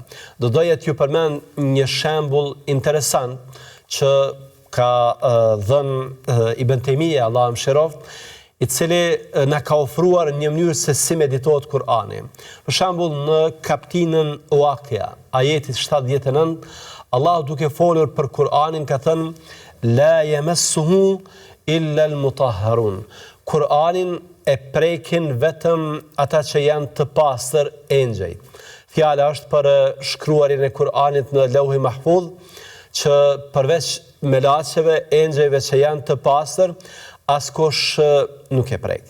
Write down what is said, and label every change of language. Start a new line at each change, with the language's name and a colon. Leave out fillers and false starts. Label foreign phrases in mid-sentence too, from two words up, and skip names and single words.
Albanian: Do doja t'ju përmend një shembull interesant që ka dhënë Ibn Taymija, Allahu mëshiroft, i cili na ka ofruar një mënyrë se si meditohet Kur'ani. Për shembull, në kaptinën Waqia, ajeti 79, Allahu duke folur për Kur'anin ka thënë:
Arabic: "لا يمسه إلا المطهرون."
Albanian: Kur'anin e prekin vetëm ata që janë të pastër, engjëjt. Fjala është për shkruarin e Kur'anit në Lauhi Mahfudh, që përveç melaqeve, engjëjve që janë të pastër, askush nuk e prek.